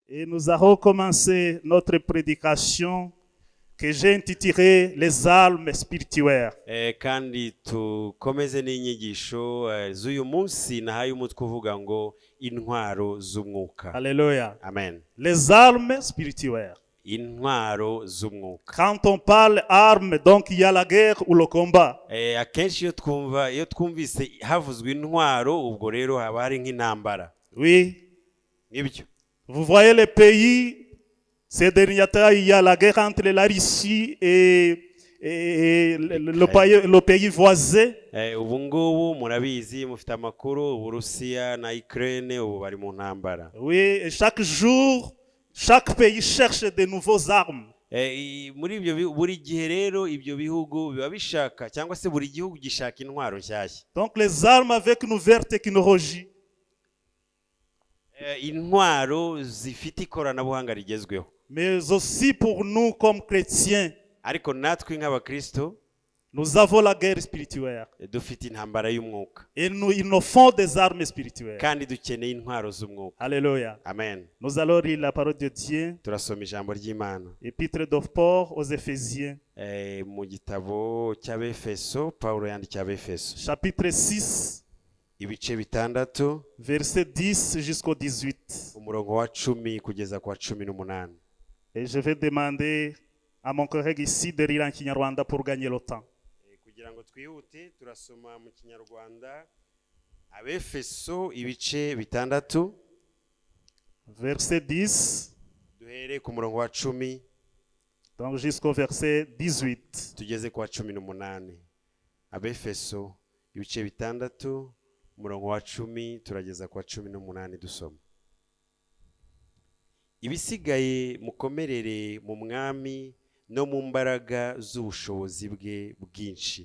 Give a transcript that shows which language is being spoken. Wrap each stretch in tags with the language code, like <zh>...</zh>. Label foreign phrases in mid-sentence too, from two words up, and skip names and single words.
<fr>Et nous allons commencer notre prédication que j'ai intitulée Les armes spirituelles.</fr> <rw>Kandi tukomeze n'inyigisho z'uyu munsi nahaye umutwe uvuga ngo intwaro z'umwuka.</rw> <fr>Alléluia.</fr> <rw>Amen.</rw> <fr>Les armes spirituelles.</fr> <rw>Intwaro z'umwuka.</rw> <fr>Quand on parle armes, donc il y a la guerre ou le combat.</fr> <rw>Akenshi iyo twumvise havuzwe intwaro ubwo rero haba hari nk'intambara.</rw> <fr>Oui.</fr> <rw>Nibyo.</rw> <fr>Vous voyez les pays, ces derniers temps, il y a la guerre entre la Russie et le pays voisin.</fr> <rw>Ubu ngubu murabizi mufite amakuru Uburusiya na Ukraine ubu bari mu ntambara.</rw> <fr>Oui, et chaque jour, chaque pays cherche de nouvelles armes.</fr> <rw>Muri ibyo buri gihe rero ibyo bihugu biba bishaka cyangwa se buri gihugu gishaka intwaro nshyashya.</rw> <fr>Donc les armes avec une nouvelle technologie.</fr> <rw>Intwaro zifite ikoranabuhanga rigezweho.</rw> <fr>Mais aussi pour nous comme chrétiens,</fr> <rw>ariko natwe nk'abakristo</rw> <fr>nous avons la guerre spirituelle.</fr> <rw>Dufite intambara y'umwuka.</rw> <fr>Et il nous faut des armes spirituelles.</fr> <rw>Kandi dukeneye intwaro z'umwuka.</rw> <fr>Alléluia.</fr> <rw>Amen.</rw> <fr>Nous allons lire la parole de Dieu.</fr> <rw>Turasoma ijambo ry'Imana.</rw> <fr>Épître de Paul aux Éphésiens.</fr> <rw>Mu gitabo cy'Abefeso, Paulo yandikiye Abefeso.</rw> <fr>Chapitre 6.</fr> <rw>Ibice bitandatu.</rw> <fr>Verset 10 jusqu'au 18.</fr> <rw>Umurongo wa 10 kugeza kwa 18.</rw> <fr>Et je vais demander à mon collègue ici de lire en Kinyarwanda pour gagner le temps.</fr> <rw>Kugira ngo twihute turasoma mu Kinyarwanda Abefeso ibice bitandatu.</rw> <fr>Verset 10.</fr> <rw>Duhere ku murongo wa 10.</rw> <fr>Donc jusqu'au verset 18.</fr> <rw>Tugeze kwa 18. Abefeso ibice bitandatu umurongo wa 10 turageza kwa 18 dusoma. Ibisigaye mukomerere mu mwami no mu mbaraga z'ubushobozi bwe bwinshi.</rw>